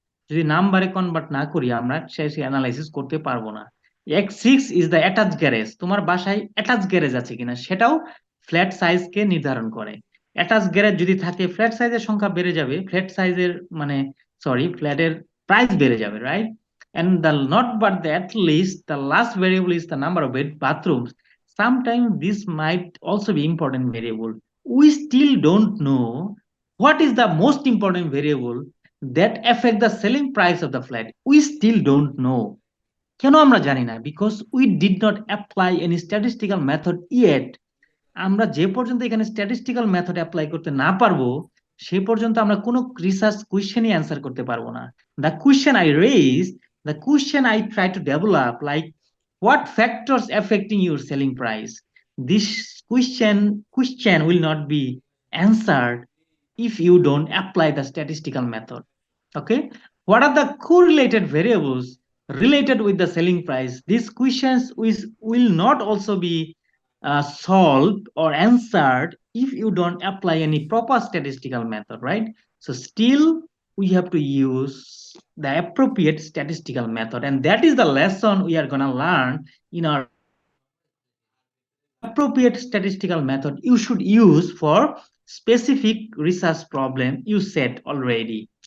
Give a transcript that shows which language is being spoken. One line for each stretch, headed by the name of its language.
Bangla: যদি নাম্বারে কনভার্ট না করি আমরা শেষে অ্যানালাইসিস করতে পারবো না।
English: x6 is the attach garage,
Bangla: তোমার বাসায় অ্যাটাচ গ্যারেজ আছে কিনা সেটাও ফ্ল্যাট সাইজকে নির্ধারণ করে। অ্যাটাচ গ্যারেজ যদি থাকে, ফ্ল্যাট সাইজের সংখ্যা বেড়ে যাবে, ফ্ল্যাট সাইজের মানে সরি ফ্ল্যাটের প্রাইস বেড়ে যাবে, right?
English: And the not but the at least the last variable is the number of bed bathrooms. Sometimes this might also be important variable. We still don't know what is the most important variable that affect the selling price of the flat. We still don't know.
Bangla: কেন আমরা জানি না?
English: Because we did not apply any statistical method yet.
Bangla: আমরা যে পর্যন্ত এখানে statistical method apply করতে না পারবো, সে পর্যন্ত আমরা কোনো রিসার্চ কোয়েশ্চেনই অ্যান্সার করতে পারবো না।
English: The question I raise, the question I try to develop, like what factors affecting your selling price, this question will not be answered if you don't apply the statistical method. Okay, what are the correlated variables related with the selling price? These questions will not also be solved or answered if you don't apply any proper statistical method, right? So still we have to use the appropriate statistical method, and that is the lesson we are going to learn in our appropriate statistical method you should use for specific research problem you set already.